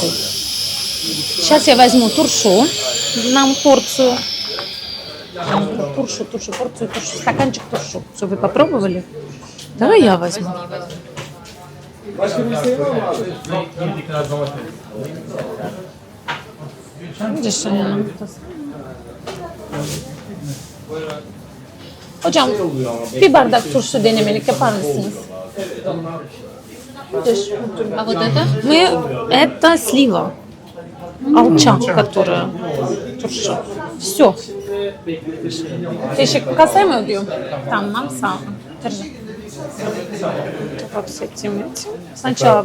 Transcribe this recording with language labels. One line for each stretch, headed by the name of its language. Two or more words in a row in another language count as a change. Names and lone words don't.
Russian: Сейчас я возьму туршу, нам порцию. Туршу, порцию туршу, стаканчик туршу. Что, вы попробовали? Давай я возьму. Видишь, они...
Turkish: Hocam bir bardak turşu denemelik yapar mısınız?
Russian: Видишь? А вот это? Это слива. Алча, которая туршу. Все. Ты еще касаемо убью? Там, нам сам. Держи. Вот с этим. Сначала